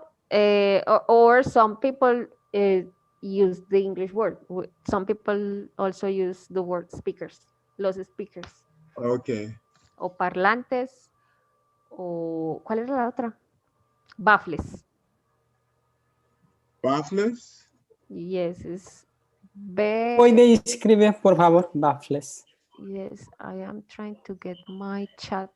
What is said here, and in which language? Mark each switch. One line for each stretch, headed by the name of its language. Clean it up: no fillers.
English: Or some people use the English word. Some people also use the word speakers, los speakers. Okay.
Spanish: O parlantes, o ¿cuál es la otra? Baffles. Baffles?
English: Yes, it's B.
Spanish: ¿Puede escribir, por favor, baffles?
English: Yes, I am trying to get my chat.